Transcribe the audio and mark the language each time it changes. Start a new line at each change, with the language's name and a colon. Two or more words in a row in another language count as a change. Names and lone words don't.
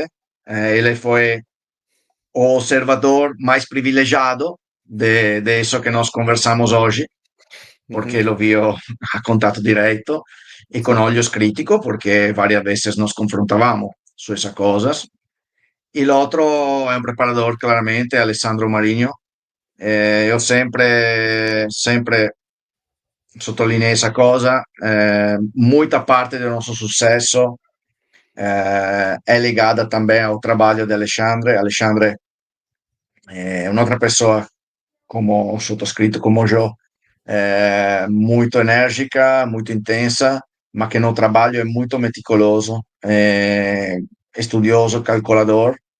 Portuguese: Ele foi o observador mais privilegiado de isso que nós conversamos hoje, porque lo viu a contato direto e com olhos críticos, porque várias vezes nos confrontávamos su essas coisas.
Italian: E l'altro è un
Portuguese: preparador, claramente,
Italian: Alessandro Marinho. Io sempre sottolineio questa cosa. Molta parte del nostro successo
Portuguese: é ligada também ao trabalho de Alexandre. Alexandre é outra pessoa como o sottoscritto, como eu, muito enérgica, muito intensa, mas que no trabalho é muito meticuloso, estudioso, calculador.